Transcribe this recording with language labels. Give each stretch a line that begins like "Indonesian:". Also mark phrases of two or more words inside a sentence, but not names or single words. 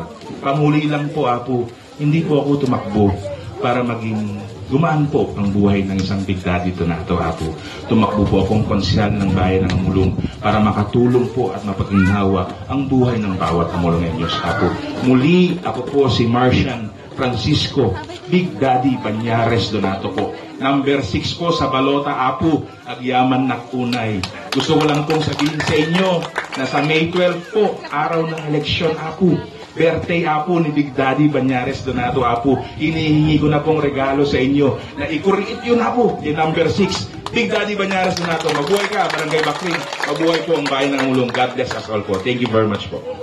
Filipino: Pamuli lang po Apo, hindi po ako tumakbo para maging gumaan po ang buhay ng isang Big Daddy Donato Apo. Tumakbo po akong konsyal ng bayan ng Amulong para makatulong po at mapaginawa ang buhay ng bawat Amulongenyos Apo. Muli, ako po si Marcian Francisco Big Daddy Banyares Donato po. Number 6 po sa balota Apo,
Iloko: agyaman na kunay.
Filipino: Gusto ko lang pong sabihin sa inyo na sa May 12 po, araw ng eleksyon Apo, birthday Apo ni Big Daddy Banyares Donato Apo. Hinihingi ko na pong regalo sa inyo na i-create yun Apo, yung number 6. Big Daddy Banyares Donato, mabuhay ka, Barangay Bacring. Mabuhay po ang bayan ng Mulong.
English: God bless us all po. Thank you very much po.